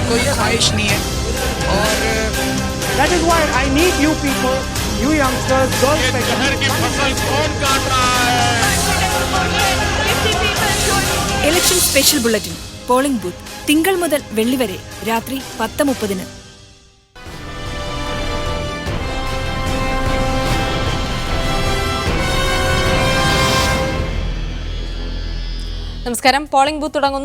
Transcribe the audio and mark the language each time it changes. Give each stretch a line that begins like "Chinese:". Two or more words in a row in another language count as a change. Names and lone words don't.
Hindi: ख्वाहिश नहीं है और
English: that is why I need you people, you youngsters, girls like
Hindi: शहर की फसल कौन काट रहा है?
Malayalam: ഇലക്ഷൻ സ്പെഷ്യൽ ബുള്ളറ്റിൻ പോളിംഗ് ബൂത്ത് തിങ്കൾ മുതൽ വെള്ളി വരെ രാത്രി 10:30. നമസ്കാരം. പോളിംഗ് ബൂത്ത് തുടങ്ങുന്നു.